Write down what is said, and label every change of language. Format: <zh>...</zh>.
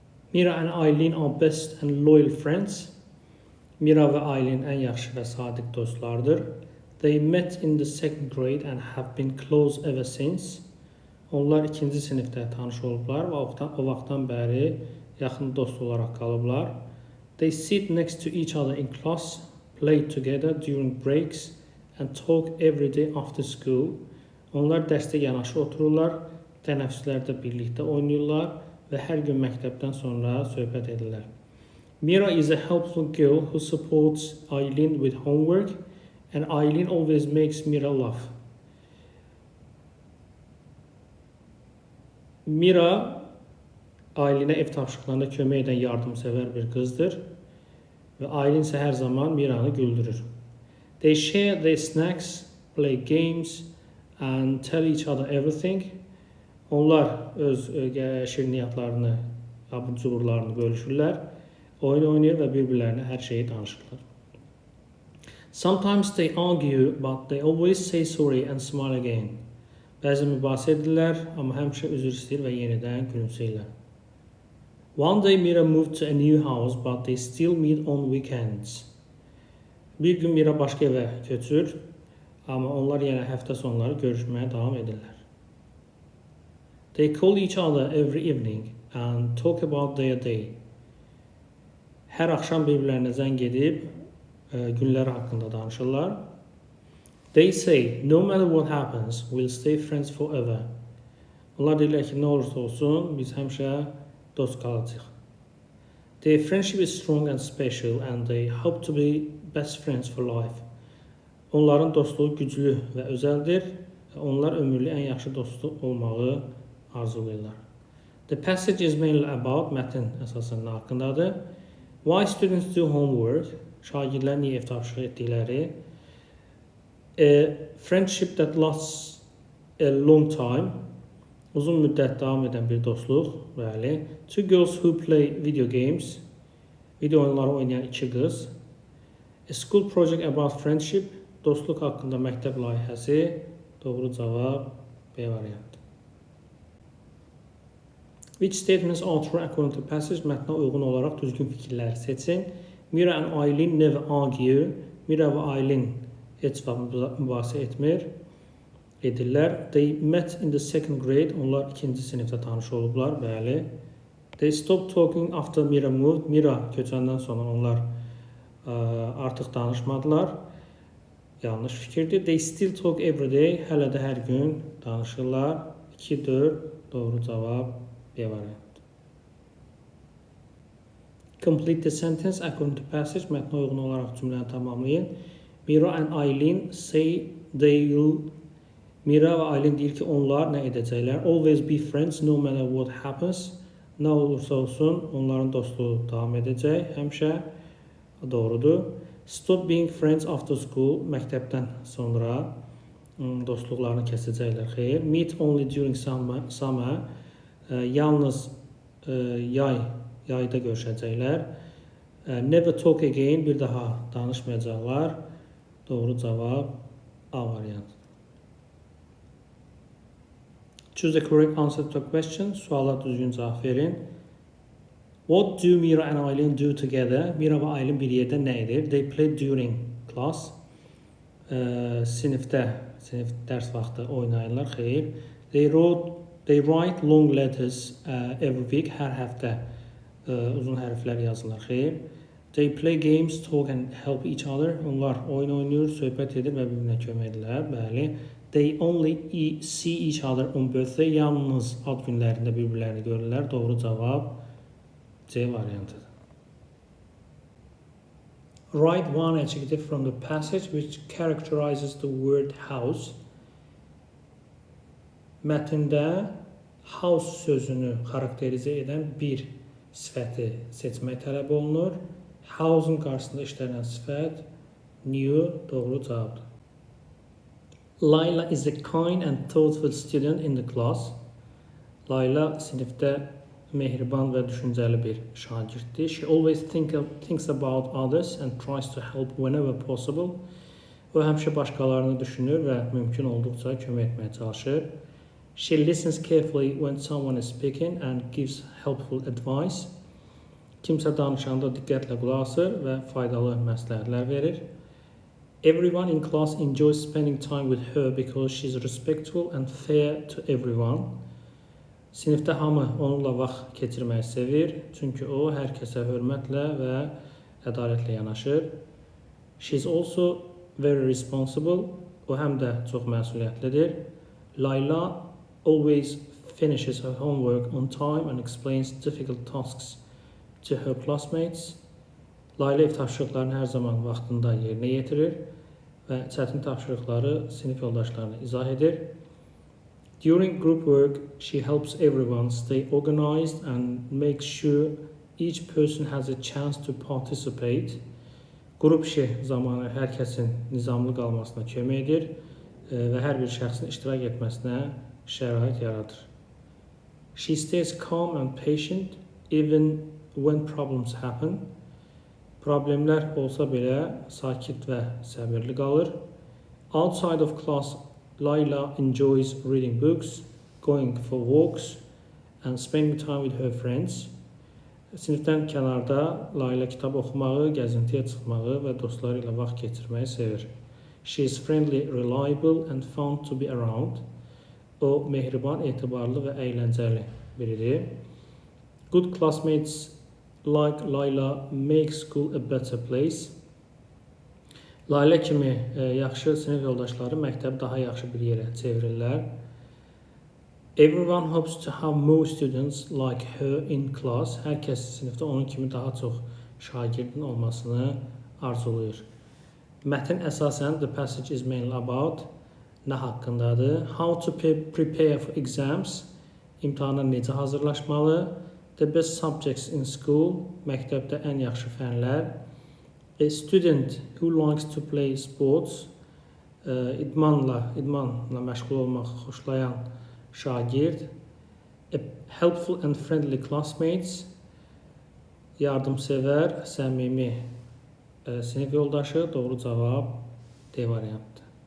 <en>Mira and Aylin are best and loyal friends.</en> <az>Mira ve Aylin en yaxşı ve sadiq dostlardır.</az> <en>They met in the second grade and have been close ever since.</en> <az>Onlar ikinci sinifdə tanış olublar və o vaxtdan bəri yaxın dost olaraq qalıblar.</az> <en>They sit next to each other in class, play together during breaks and talk every day after school.</en> <az>Onlar dərsdə yanaşı otururlar, tənəffüslərdə birlikdə oynayırlar və hər gün məktəbdən sonra söhbət edirlər.</az> <en>Mira is a helpful girl who supports Aylin with homework and Aylin always makes Mira laugh.</en> <az>Mira Aylinə ev tapşırıqlarında kömək edən yardımsevər bir qızdır və Aylin isə hər zaman Miranı güldürür.</az> <en>They share their snacks, play games and tell each other everything.</en> <az>Onlar öz şirniyyatlarını, abur-cuburlarını bölüşürlər, oyun oynayır və bir-birlərinə hər şeyi danışırlar.</az> <en>Sometimes they argue, but they always say sorry and smile again.</en> <az>Bəzən mübahisə edirlər, amma həmişə üzr istəyir və yenidən gülümsəyirlər.</az> <en>One day Mira moved to a new house, but they still meet on weekends.</en> <az>Bir gün Mira başqa evə köçür, amma onlar yenə həftə sonları görüşməyə davam edirlər.</az> <en>They call each other every evening and talk about their day.</en> <az>Hər axşam bir-birlərinə zəng edib günləri haqqında danışırlar.</az> <en>They say, no matter what happens, we'll stay friends forever.</en> <az>Onlar deyirlər ki, nə olursa olsun, biz həmişə dost qalacağıq.</az> <en>Their friendship is strong and special and they hope to be best friends for life.</en> <az>Onların dostluğu güclü və özəldir. Onlar ömürlük ən yaxşı dostu olmağı arzulayırlar.</az> <en>The passage is mainly about,</en> <az>mətn əsasən nə haqqındadır?</az> <en>Why students do homework,</en> <az>şagirdlər niyə ev tapşırıq etdikləri?</az> <en>A friendship that lasts a long time,</en> <az>uzun müddət davam edən bir dostluq, bəli.</az> <en>Two girls who play video games,</en> <az>video oyunları oynayan iki qız.</az> <en>A school project about friendship,</en> <az>dostluq haqqında məktəb layihəsi, doğru cavab B variantı.</az> <en>Which statements are true according to passage?</en> <az>Mətnə uyğun olaraq düzgün fikirləri seçin.</az> <en>Mira and Aylin never argue.</en> <az>Mira və Aylin heç vaxt mübahisə edirlər.</az> <en>They met in the second grade.</en> <az>Onlar ikinci sinifdə tanış olublar. Bəli.</az> <en>They stopped talking after Mira moved.</en> <az>Mira köçəndən sonra onlar artıq danışmadılar. Yanlış fikirdir.</az> <en>They still talk every day.</en> <az>Hələ də hər gün danışırlar. 2-4 doğru cavab B variantı.</az> <en>Complete the sentence according to passage.</en> <az>Mətnə uyğun olaraq cümləni tamamlayın.</az> <en>Mira and Aylin say they will.</en> <az>Mira və Aylin deyir ki, onlar nə edəcəklər?</az> <en>Always be friends no matter what happens.</en> <az>Nə olursa olsun, onların dostluğu davam edəcək. Həmişə doğrudur.</az> <en>Stop being friends after school.</en> <az>Məktəbdən sonra dostluqlarını kəsəcəklər. Xeyr.</az> <en>Meet only during summer.</en> <az>Yalnız yayda görüşəcəklər.</az> <en>Never talk again.</en> <az>Bir daha danışmayacaqlar. Doğru cavab A variantı.</az> <en>Choose the correct answer to the question.</en> <az>Suala düzgün cavab verin.</az> <en>What do Mira and Aylin do together?</en> <az>Mira və Aylin bir yerdə nə edir?</az> <en>They play during class.</en> <az>Sinif dərs vaxtı oynayırlar. Xeyr.</az> <en>They write long letters every week.</en> <az>Hər həftə uzun hərflər yazırlar. Xeyr.</az> <en>They play games, talk and help each other.</en> <az>Onlar oyun oynayır, söhbət edir və bir-birinə kömək edirlər. Bəli.</az> <en>They only see each other on birthday.</en> <az>Yalnız ad günlərində bir-birlərini görürlər. Doğru cavab C variantıdır.</az> <en>Write one adjective from the passage which characterizes the word house.</en> <az>Mətndə house sözünü xarakterizə edən bir sifəti seçmək tələb olunur. House'un qarşısında işlənən sifət new doğru cavabdır.</az> <en>Layla is a kind and thoughtful student in the class.</en> <az>Layla sinifdə mehriban və düşüncəli bir şagirddir.</az> <en>She always thinks about others and tries to help whenever possible.</en> <az>O həmişə başqalarını düşünür və mümkün olduqca kömək etməyə çalışır.</az> <en>She listens carefully when someone is speaking and gives helpful advice.</en> <az>Kimsə danışanda diqqətlə qulaq asır və faydalı məsləhətlər verir.</az> <en>Everyone in class enjoys spending time with her because she's respectful and fair to everyone.</en> <az>Sinifdə hamı onunla vaxt keçirməyi sevir, çünki o hər kəsə hörmətlə və ədalətlə yanaşır.</az> <en>She's also very responsible.</en> <az>O həm də çox məsuliyyətlidir.</az> <en>Layla always finishes her homework on time and explains difficult tasks to her classmates.</en> <az>Layla ev tapşırıqlarını hər zaman vaxtında yerinə yetirir və çətin tapşırıqları sinif yoldaşlarına izah edir.</az> <en>During group work, she helps everyone stay organized and makes sure each person has a chance to participate.</en> <az>Qrup işi zamanı hər kəsin nizamlı qalmasına kömək edir və hər bir şəxsin iştirak etməsinə şərait yaradır.</az> <en>She stays calm and patient even when problems happen.</en> <az>Problemlər olsa belə sakit və səbirli qalır.</az> <en>Outside of class, Layla enjoys reading books, going for walks and spending time with her friends.</en> <az>Sinifdən kənarda Layla kitab oxumağı, gəzintiyə çıxmağı və dostları ilə vaxt keçirməyi sevir.</az> <en>She is friendly, reliable and fun to be around.</en> <az>O mehriban, etibarlı və əyləncəli biridir.</az> <en>Good classmates like Layla make school a better place.</en> <az>Layla kimi yaxşı sinif yoldaşları məktəbi daha yaxşı bir yerə çevirirlər.</az> <en>Everyone hopes to have more students like her in class.</en> <az>Hər kəs sinifdə onun kimi daha çox şagirdin olmasını arzulayır. Mətn əsasən</az> <en>the passage is mainly about</en> <az>nə haqqındadır?</az> <en>How to prepare for exams.</en> <az>İmtahana necə hazırlaşmalı?</az> <en>The best subjects in school.</en> <az>Məktəbdə ən yaxşı fənlər.</az> <en>A student who likes to play sports.</en> <az>İdmanla məşğul olmaq xoşlayan şagird.</az> <en>A helpful and friendly classmates.</en> <az>Yardımsevər, səmimi sinif yoldaşı. Doğru cavab D variantıdır.</az>